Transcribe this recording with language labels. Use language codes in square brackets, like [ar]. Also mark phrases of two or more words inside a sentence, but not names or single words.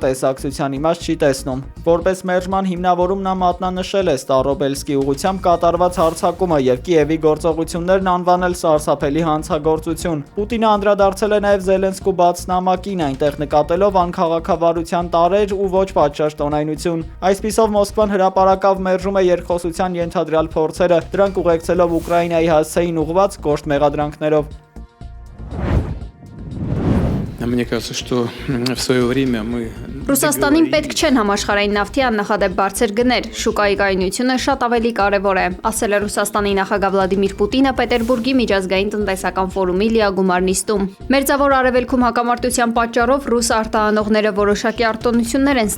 [hy] տեսակցության իմաստ չի տեսնում։ Որպես մերժման հիմնավորում նա մատնանշել է Ստարոբելսկի ուղղությամբ կատարված հարձակումը եւ Կիևի գործողություններն անվանել սարսափելի հանցագործություն։ Պուտինը անդրադարձել է նաեւ Զելենսկու բաց նամակին, այնտեղ նկատելով անքաղաքավարության տարրեր ու ոչ պատշաճ տոնայնություն։ Այսպիսով Մոսկվան հրապարակավ մերժում է երկխոսության ենթադրյալ փորձերը, դրանք ուղեկցելով Ուկրաինայի հասցեին ուղղված կոշտ մեղադրանքներով։ [ru] Мне кажется, что в свое время мы [hy] Ռուսաստանին պետք չեն համաշխարհային նավթի աննախադեպ բարձր գներ, շուկայի կայունությունը շատ ավելի կարևոր է, ասել է Ռուսաստանի նախագահ Վլադիմիր Պուտինը Պետերբուրգի միջազգային տնտեսական ֆորումի լիագումար նիստում։ Մերձավոր Արևելքում հակամարտության պատճառով ռուս արտահանողները որոշակի արտոնություններ են